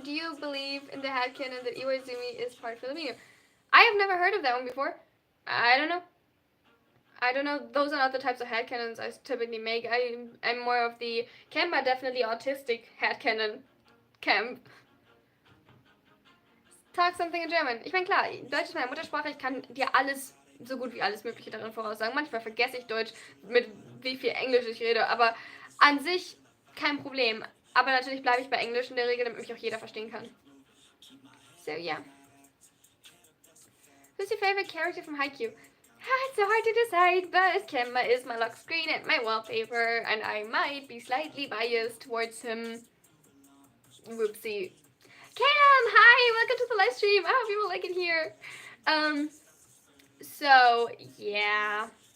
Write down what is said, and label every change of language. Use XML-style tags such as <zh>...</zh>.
<en>Do you believe in the headcanon that Iwaizumi is part Filipino? I have never heard of that one before. I don't know. Those are not the types of headcanons I typically make. I'm more of the Canva, definitely autistic headcanon camp.</en> <de>Sag</de> <en>something in German.</en> <de>Ich meine, klar, Deutsch ist meine Muttersprache. Ich kann dir alles, so gut wie alles Mögliche darin voraussagen. Manchmal vergesse ich Deutsch, mit wie viel Englisch ich rede, aber an sich kein Problem. Aber natürlich bleibe ich bei Englisch in der Regel, damit mich auch jeder verstehen kann.</de> <en>So, yeah. Who's your favorite character from Haikyuu? It's so hard to decide, but Kenma is my lock screen and my wallpaper, and I might be slightly biased towards him. Whoopsie. Cam, hi! Welcome to the live stream. I hope you will like it here. So, yeah.</en>